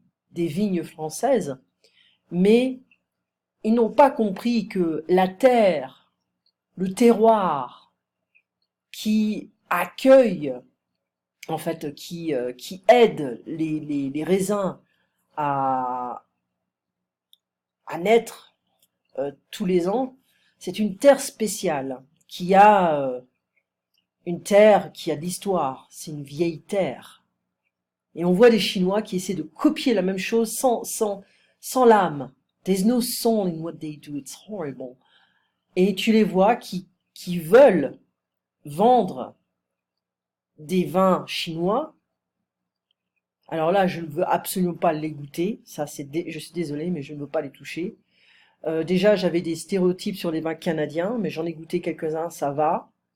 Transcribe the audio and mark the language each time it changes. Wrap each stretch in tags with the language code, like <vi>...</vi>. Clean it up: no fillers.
<fr>des vignes françaises, mais ils n'ont pas compris que la terre, le terroir qui accueille en fait, qui aide les raisins à, à naître tous les ans, c'est une terre spéciale, qui a une terre qui a de l'histoire, c'est une vieille terre. Et on voit des Chinois qui essaient de copier la même chose sans l'âme.</fr> <en>There's no soul in what they do, it's horrible.</en> <fr>Et tu les vois qui veulent vendre des vins chinois. Alors là, je ne veux absolument pas les goûter. Je suis désolée, mais je ne veux pas les toucher. Déjà, j'avais des stéréotypes sur les vins canadiens, mais j'en ai goûté quelques-uns, ça va.</fr>